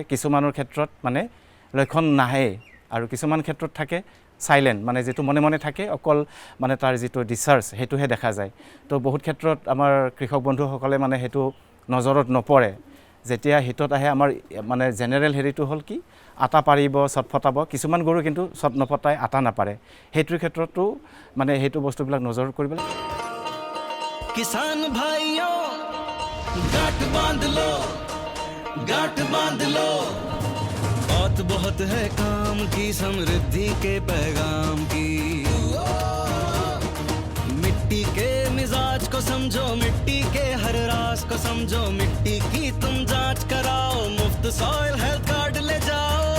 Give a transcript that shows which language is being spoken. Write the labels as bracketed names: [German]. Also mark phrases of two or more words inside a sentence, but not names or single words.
[Assamese] কিছুমানৰ ক্ষেত্ৰত মানে লক্ষণ নাহে আৰু কিছুমান ক্ষেত্ৰত থাকে চাইলেণ্ট, মানে যিটো মনে থাকে, অকল মানে তাৰ যিটো ডিচাৰ্জ সেইটোহে দেখা যায়। তো বহুত ক্ষেত্ৰত আমাৰ কৃষক বন্ধুসকলে মানে সেইটো নজৰত নপৰে। যেতিয়া হিটত আহে, আমাৰ মানে জেনেৰেল হেৰিটো হ'ল কি, আটা পাৰিব, চট ফটাব। কিছুমান গৰু কিন্তু চট নফটাই, আটা নাপাৰে। সেইটোৰ ক্ষেত্ৰতো মানে সেইটো বস্তুবিলাক নজৰ কৰিব লাগে। [Hindi] किसान भाइयों गांठ बांध लो, बात बहुत है काम की, समृद्धि के पैगाम की। मिट्टी के मिजाज को समझो, मिट्टी के हर राज को समझो, मिट्टी की तुम जांच कराओ, मुफ्त सॉइल हेल्थ कार्ड ले जाओ।